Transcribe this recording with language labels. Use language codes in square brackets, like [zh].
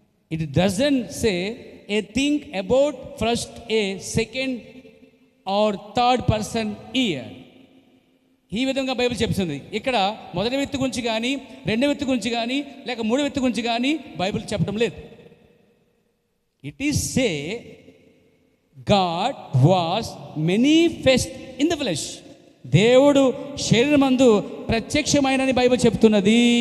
[en] It doesn't say a thing about first, a second or third person year. [te] ఈ విధంగా Bible చెప్తుంది. ఇక్కడ మొదటి వ్యక్తి గురించి కానీ, రెండో వ్యక్తి గురించి కానీ, లేక మూడో వ్యక్తి గురించి కానీ బైబిల్ చెప్పడం లేదు. [en] It is say God was manifest in the flesh. [te] దేవుడు శరీరమందు ప్రత్యక్షమైనని బైబిల్ చెప్తున్నది.